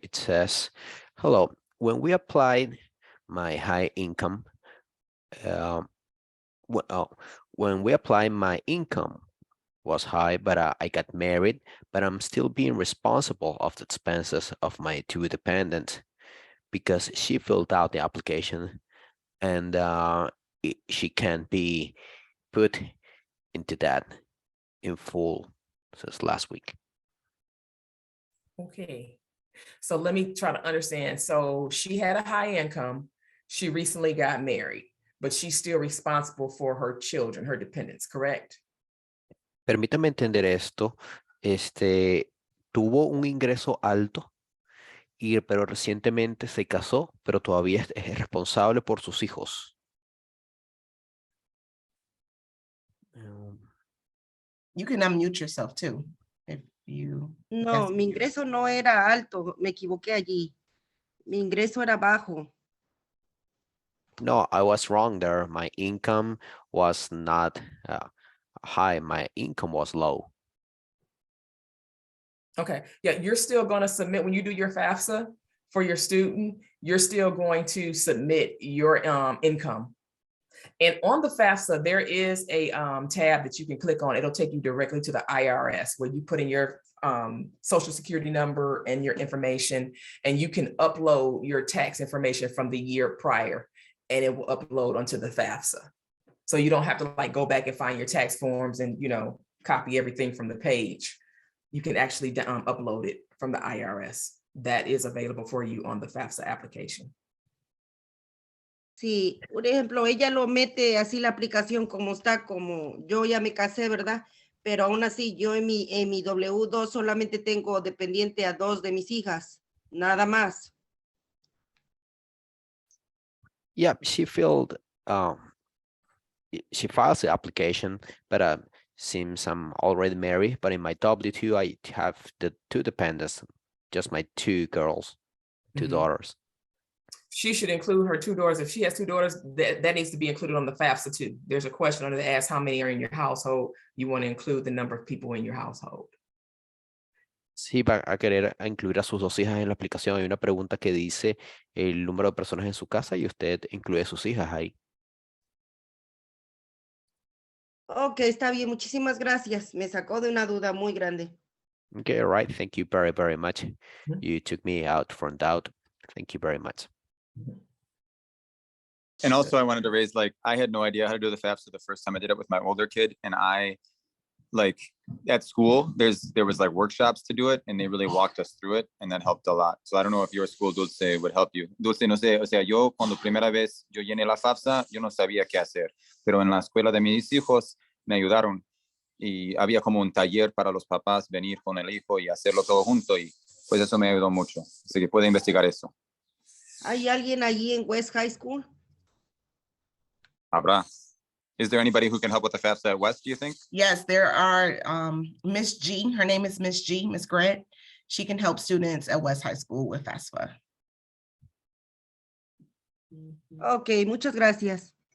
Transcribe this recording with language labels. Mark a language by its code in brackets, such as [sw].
[en] It says, hello, when we applied my high income, when we applied my income was high, but I got married, but I'm still being responsible of the expenses of my two dependents because she filled out the application and she can't be put into that in full since last week. Okay, so let me try to understand. So she had a high income, she recently got married, but she's still responsible for her children, her dependents, correct? [es] Permítame entender esto. Tuvo un ingreso alto, pero recientemente se casó, pero todavía es responsable por sus hijos. [en] You can unmute yourself too, if you. [es] No, mi ingreso no era alto, me equivoqué allí. Mi ingreso era bajo. [en] No, I was wrong there. My income was not high. My income was low. Okay, yeah, you're still going to submit when you do your FAFSA for your student, you're still going to submit your income. And on the FAFSA, there is a tab that you can click on. It'll take you directly to the IRS where you put in your social security number and your information, and you can upload your tax information from the year prior, and it will upload onto the FAFSA. So you don't have to like go back and find your tax forms and, you know, copy everything from the page. You can actually upload it from the IRS. That is available for you on the FAFSA application. [es] Sí, por ejemplo, ella lo mete así la aplicación como está, como yo ya me casé, ¿verdad? Pero aún así yo en mi W2 solamente tengo dependiente a 2 de mis hijas, nada más. [en] Yeah, she files the application, but since I'm already married, but in my W2, I have the two dependents, just my two girls, two daughters. She should include her 2 daughters. If she has 2 daughters, that needs to be included on the FAFSA too. There's a question under that asks how many are in your household. You want to include the number of people in your household. [es] Sí, va a querer incluir a sus 2 hijas en la aplicación. Hay una pregunta que dice el número de personas en su casa y usted incluye a sus hijas ahí. Ok, está bien, muchísimas gracias. Me sacó de una duda muy grande. [en] Okay, all right. Thank you very, very much. You took me out from doubt. Thank you very much. And also I wanted to raise, like, I had no idea how to do the FAFSA the first time I did it with my older kid. And I, like, at school, there was like workshops to do it, and they really walked us through it, and that helped a lot. So I don't know if your school, Dulce, would help you. [es] Dulce, no sé, o sea, yo cuando primera vez yo llené la FAFSA, yo no sabía qué hacer, pero en la escuela de mis hijos me ayudaron y había como un taller para los papás venir con el hijo y hacerlo todo junto, y pues eso me ayudó mucho. Así que puede investigar eso. ¿Hay alguien allí en West High School? Habrá. [en] Is there anybody who can help with the FAFSA at West, do you think? Yes, there are Miss G, her name is Miss G, Miss Grant. She can help students at West High School with FAFSA. [es] Ok, muchas gracias.